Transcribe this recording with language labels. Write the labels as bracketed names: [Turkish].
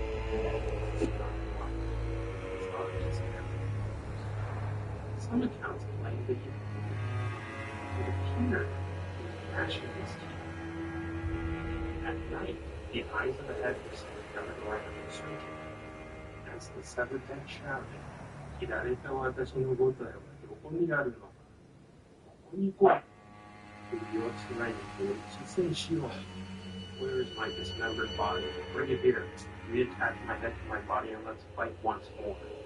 [English] The head did not lie. Its eyes and some accounts claim that it appeared to be gnashing its teeth. At night, the eyes of the head were staring down the ground and searching. As the severed head shouted, [Japanese] 切られた私の五体はどこにあるのか。ここに来い。首をつないで出世しよう。 [English] Where is my dismembered body? Bring it here. Reattach my head to my body and let's fight once more.